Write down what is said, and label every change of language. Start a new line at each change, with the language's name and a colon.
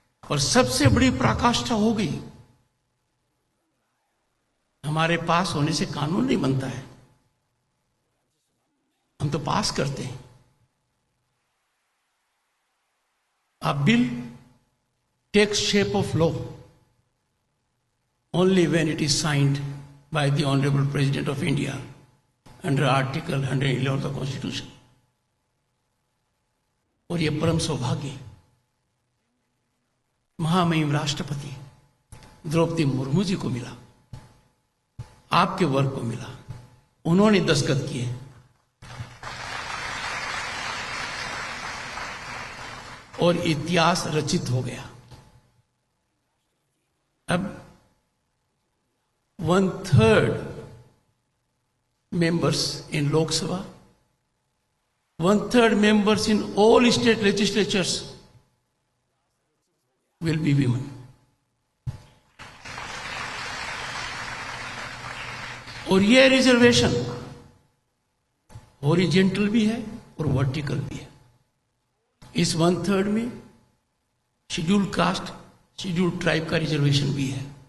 Hindi: और सबसे बड़ी पराकाष्ठा हो गई, हमारे पास होने से कानून नहीं बनता है, हम तो पास करते हैं।
English: A bill takes shape of law only when it is signed by the Honorable President of India under Article 111 of the Constitution.
Hindi: और ये परम सौभाग्य महामहिम राष्ट्रपति द्रौपदी मुर्मू जी को मिला, आपके वर्ग को मिला। उन्होंने दस्तखत किए। और इतिहास रचित हो गया।
English: अब 1/3 members in Lok Sabha, 1/3 members in all state legislatures will be women.
Hindi: और ये रिजर्वेशन हॉरिजेंटल भी है और वर्टिकल भी है। इस 1/3 में शेड्यूल कास्ट, शेड्यूल ट्राइब का रिजर्वेशन भी है।